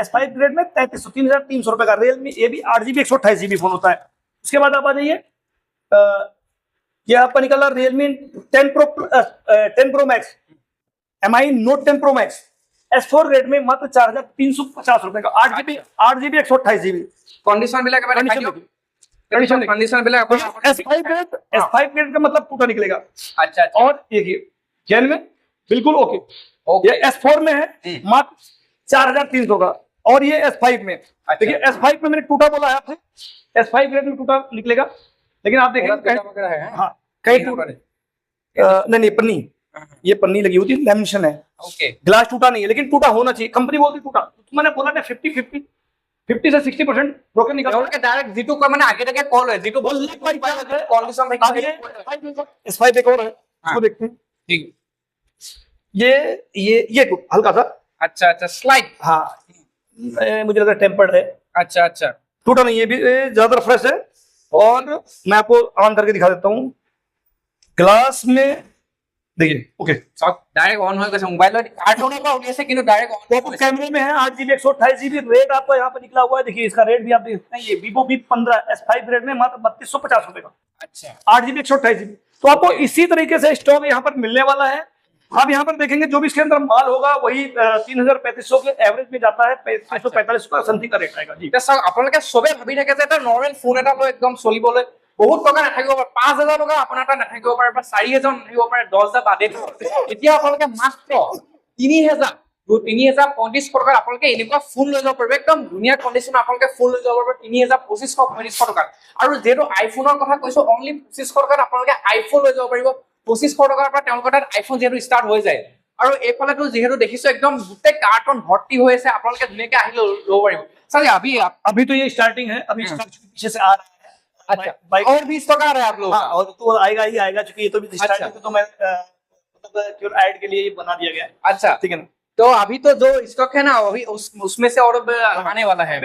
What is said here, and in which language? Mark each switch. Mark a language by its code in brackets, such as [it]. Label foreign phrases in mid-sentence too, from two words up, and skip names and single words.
[hi] S5 ग्रेड में 3300 रुपए का Realme, ये भी 8GB 128GB फोन होता है। उसके बाद आप आ जाइए, ये आपका निकला Realme 10 Pro Max, MI Note 10 Pro Max, S4 ग्रेड में मात्र 4350 रुपए का, 8GB 128GB। [as] कंडीशन বিলাক এবাৰ দেখাই দিয়ক। कंडीशन বিলাক আপোনাৰ [hi] S5 ग्रेड का मतलब टूटा निकलेगा। अच्छा। और देखिए जेन में बिल्कुल ओके। ओके। ये S4 में है मात्र 4300 का, और ये S5 में। देखिए S5 में मैंने टूटा बोला है आपसे, S5 ग्रेड में टूटा निकलेगा, लेकिन आप देखेंगे हाँ कई टूटा नहीं पन्नी, ये पन्नी लगी होती है, लैमिनेशन है। ओके। ग्लास टूटा नहीं है, लेकिन टूटा होना चाहिए। कंपनी बोलती टूटा, तो मैंने बोला था 50 से 60% ब्रोकन निकल [as] তেওঁলোকে ডাইৰেক্ট যিটো কয় মানে আগে আগে কল হয়, যিটো বল কন্ডিশন থাকে। [hi] S5 एक और है, इसको देखते हैं। ठीक। ये हल्का सा, अच्छा अच्छा, स्लाइड। हाँ मुझे लगा टेम्पर्ड है। अच्छा अच्छा, टूटा नहीं है, भी ज्यादा फ्रेश है। और मैं आपको ऑन करके दिखा देता हूँ। ग्लास में देखिए ओके, [as] सब [en] direct on [as] হৈ গৈছে। মোবাইলত কাৰ্টনৰ পৰা উলিয়াইছে কিন্তু [en] direct on. [hi] पॉपअप कैमरे में है 8GB 128GB। रेट आपको यहाँ पर निकला हुआ है, देखिए इसका रेट भी आप देख सकते हैं। ये Vivo V15 S5 ग्रेड में मात्र 3250 रुपए का, अच्छा। 8GB 128GB। तो आपको इसी तरीके से स्टॉक यहाँ पर मिलने वाला है। आप यहाँ पर देखेंगे जो भी इसके अंदर माल होगा वही 3300 के एवरेज में जाता है, 3545 का समथिंग का रेट आएगा जी। [as] চাওক আপোনালোকে সবে ভাবি থাকে যে এটা [en] normal phone [as] এটা লৈ একদম চলিবলৈ বহুত টকা নাথাকিব পাৰে, 5000 টকা আপোনাৰ এটা নাথাকিব পাৰে, বা 4000 নাথাকিব পাৰে, 10000 বাদে এতিয়া আপোনালোকে মাত্ৰ 3035 টকাত আপোনালোকে এনেকুৱা ফোন লৈ যাব পাৰিব, একদম ধুনীয়া কণ্ডিশ্যন আপোনালোকে ফোন লৈ যাব পাৰিব 3250 টকাত। আৰু যেটো আইফোনৰ কথা কৈছো, অনলি 2500 টকাত আপোনালোকে আইফোন লৈ যাব পাৰিব। 2500 টকাৰ পৰা তেওঁলোকৰ তাত আইফোন যেটো ষ্টাৰ্ট হৈ যায়। আৰু এইফালেতো যেহেতু দেখিছো একদম গোটেই কাৰ্টন ভৰ্তি হৈ আছে, আপোনালোকে ধুনীয়াকৈ আহি ল'ব পাৰিব। [hi] सर अभी तो ये स्टार्टिंग है, अभी स्टॉक पीछे से आ रहा है। अच्छा, बाइक और भी स्टॉक आ रहा है आप लोग? हाँ, और तो आएगा ही आएगा, क्योंकि ये तो भी अच्छा। स्टार्टिंग तो मैं मतलब केवल ऐड के लिए ये बना दिया गया है। अच्छा, ठीक है ना। तो अभी तो जो स्टॉक है ना वही उसमें से और आने वाला है अभी।